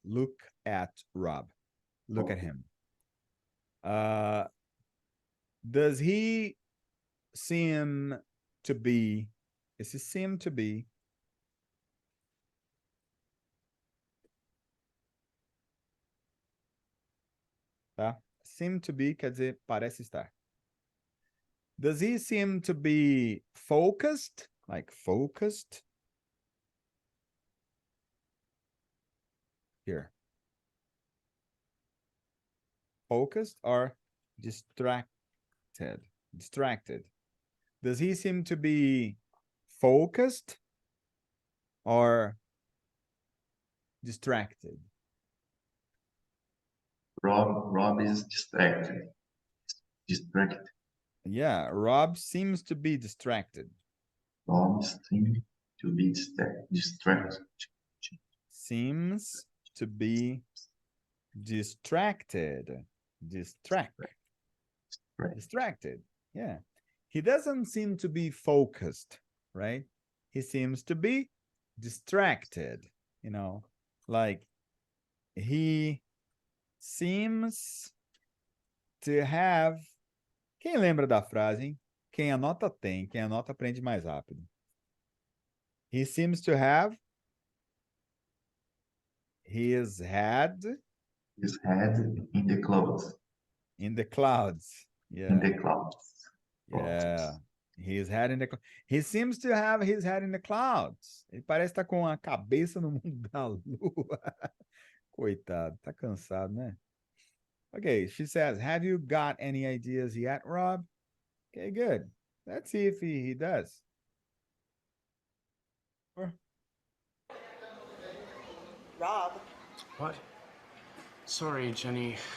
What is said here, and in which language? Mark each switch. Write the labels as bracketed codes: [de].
[en] Look at Rob. Look at him. Does he seem to be, esse seem to be, tá? [pt] Seem to be quer dizer parece estar. [en] Does he seem to be focused? Like focused? Here. Focused or distracted? Distracted. Does he seem to be focused or distracted? Rob is distracted. Distracted. Yeah, Rob seems to be distracted. Rob seems to be distracted. Seems to be distracted. Distracted. Yeah. He doesn't seem to be focused, right? He seems to be distracted, you know, like he seems to have. [pt] Quem lembra da frase, hein? Quem anota tem, quem anota aprende mais rápido. [en] He seems to have his head in the clouds. in the clouds. Yeah. In the clouds. Yeah. His head in the clouds. He seems to have his head in the clouds. [pt] Ele parece estar com a cabeça no mundo da lua. Coitado, tá cansado, né? [en] Okay, she says, have you got any ideas yet, Rob? Okay, good. Let's see if he does. Rob. What? Sorry, Jenny.